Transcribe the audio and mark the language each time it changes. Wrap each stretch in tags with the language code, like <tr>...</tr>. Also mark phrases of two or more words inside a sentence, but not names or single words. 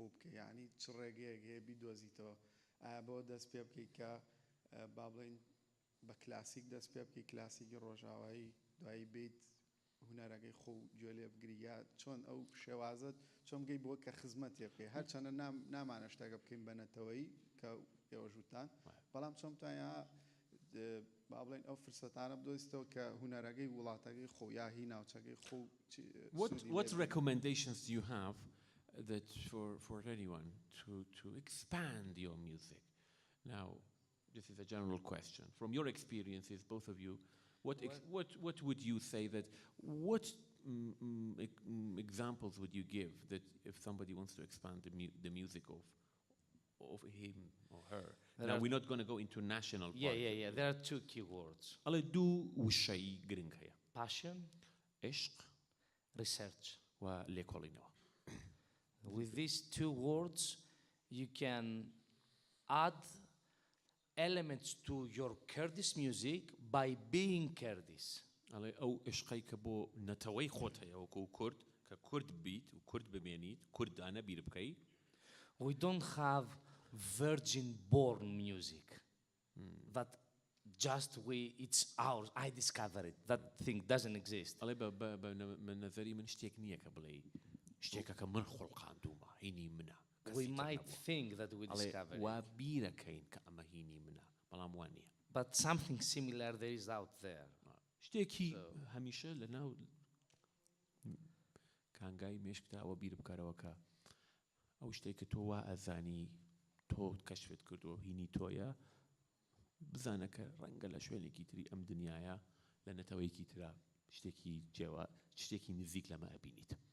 <ckb>بکە یعنی چ ڕێگەیەک هەیە بیدۆزیتەوە ئایا بۆ دەست پێ بکەیت کە با بڵین بە کلاسیک دەست پێ بکەیت کلاسیکی ڕۆژاوایی دوایی بیت هونەرەکەی خۆ گوێ لێ بگری یا چۆن ئەو شێوازت چۆن بگەی بۆ کە خزمەتێ بکەیت هەرچەندە نامانە شتێکە بکەین بە نەتەوەیی کە ئێوە ژووتان بەڵام چۆن بتوانە با بڵین ئەو فرسەتانە بدۆزیتەوە کە هونەرەکەی وڵاتەکەی خۆ یا هی ناوچەکەی خۆ</ckb> <en>What recommendations do you have that for anyone to expand your music? Now, this is a general question. From your experiences, both of you, what would you say that what examples would you give that if somebody wants to expand the music of him or her? Now, we're not going to go into national part. Yeah. There are two key words.</en> <ckb>ئەڵێ دوو وشەی گرنگ هەیە.</ckb> <en>Passion,</en> <ckb>عشق</ckb> <en>research.</en> <ckb>و لێکۆڵینەوە.</ckb> <en>With these two words, you can add elements to your Kurdish music by being Kurdish.</en> <ckb>ئەڵێ ئەو عشقەی کە بۆ نەتەوەی خۆت هەیە وەکو کورد کە کورد بیت و کورد بمێنیت کوردانە بیر بکەیت.</ckb> <en>We don't have virgin-born music that just it's ours. I discovered it. That thing doesn't exist.</en> <ckb>ئەڵێ بە نەزەری من شتێک نییە کە بڵێ شتێکە کە من خۆڵقاندومە هینی منە.</ckb> <en>We might think that we discovered it.</en> <ckb>وا بیرەکەین کە ئەمە هینی منە بەڵام وان نییە.</ckb> <en>But something similar there is out there.</en> <ckb>شتێکی هەمیشە لە ناو کانگای مێشکدا ئەوە بیر بکارەوە کە ئەو شتێک کە تۆ وا ئەزانی تۆ کەشفت کردووە هینی تۆیە بزانە کە ڕەنگە لە شوێنێکی تری ئەم دنیاە لە نەتەوەیەکی ترا شتێکی جێوە شتێکی نزیک لەمە ئەبینیت.</ckb>